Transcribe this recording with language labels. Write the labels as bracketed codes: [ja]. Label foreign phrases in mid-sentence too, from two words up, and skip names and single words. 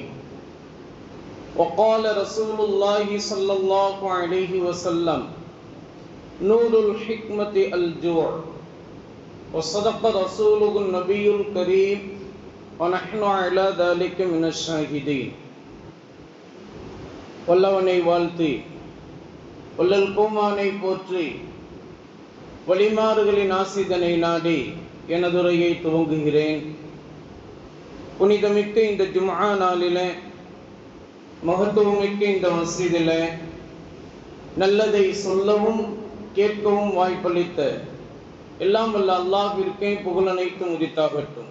[ar] وقال رسول الله صلى الله عليه وسلم: نور الحكمة الجوع. وصدق رسوله النبي الكريم ونحن على ذلك من الشاهدين. [ta] வல்லவனை வாழ்த்தி வள்ளல் கோமானை போற்றி வழிமாறுகளின் ஆசிதனை நாடி எனதுரையை துவங்குகிறேன். புனிதமிக்க இந்த ஜும்ஆ நாளிலே, மகத்துவமிக்க இந்த மஸ்ஜிதிலே நல்லதை சொல்லவும் கேட்கவும் வாய்ப்பளித்த எல்லாம் வல்ல அல்லாஹ்விற்கே புகழ் அனைத்தும் உரித்தாகட்டும்.